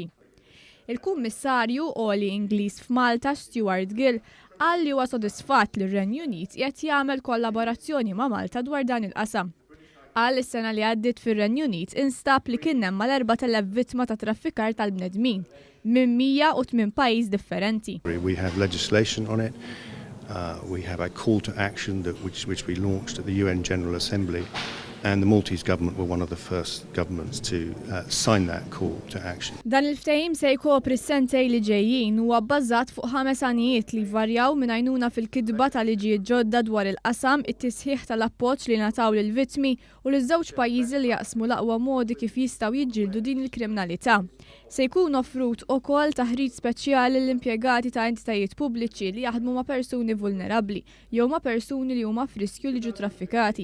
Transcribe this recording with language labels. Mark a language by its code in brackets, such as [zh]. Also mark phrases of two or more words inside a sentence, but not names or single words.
[mt] Il-Kummissarju Oli Ingliż f'Malta Stewart Gill qal li huwa sodisfatt li r-Renju Unit qed jagħmel kollaborazzjoni ma' Malta dwar dan il-qasam. Qal is-sena li għaddiet fir-Renju Unit instab li kien hemm mal-4,000 vittma ta' traffikar tal-bnedmin minn 108 pajjiż differenti. [en] We have legislation on it. We have a call to action which we launched at the UN General Assembly, and the Maltese government were one of the first governments to sign that call to action. [mt] Dan il-ftehim se jkopri s-sentej li ġejjin huwa bbażat fuq 5 għanijiet li jvarjaw minn għajnuna fil-kitba tal-liġijiet ġodda dwar il-qasam, it-tisħiħ tal-appoġġ li nataw lill-vittmi u liż-żewġ pajjiżi li jaqsmu l-aqwa modi kif jistgħu jiġġieldu din il-kriminalità. Se jkun offrut ukoll taħriġ speċjali l-impjegati ta' entitajiet pubbliċi li jaħdmu ma' persuni vulnerabbli jew ma' persuni li huma f'riskju li ġu traffikati.